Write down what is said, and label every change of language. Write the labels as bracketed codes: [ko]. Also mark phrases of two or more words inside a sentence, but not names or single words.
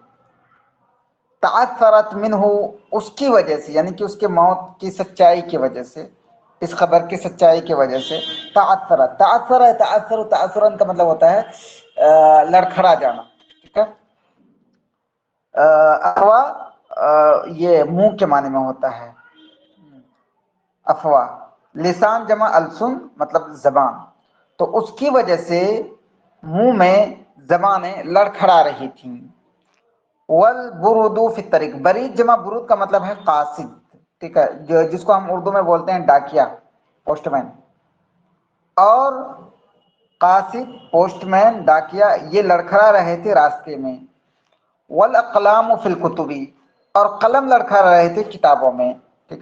[ur] تعثرت منہ، اس کی وجہ سے، یعنی کہ اس کے موت کی سچائی کی وجہ سے، اس خبر کی سچائی کی وجہ سے تعثرت، تعثرن کا مطلب ہوتا ہے لڑکھڑا جانا، ٹھیک ہے۔ افواہ یہ منہ کے معنی میں ہوتا ہے، افواہ، [ar] لسان جمع السن [ur] مطلب زبان، تو اس کی وجہ سے منہ میں زبانیں لڑکھڑا رہی تھیں۔ [ar] والبرود فی الطریق، [ur] برید جمع برود کا مطلب ہے قاصد، ٹھیک ہے، جس کو ہم اردو میں بولتے ہیں ڈاکیا، پوسٹ مین، اور قاصد پوسٹ مین ڈاکیا یہ لڑکھڑا رہے تھے راستے میں۔ [ar] والاقلام فی الکتب، [ur] اور قلم لڑکھڑا رہے تھے کتابوں میں، ٹھیک ہے۔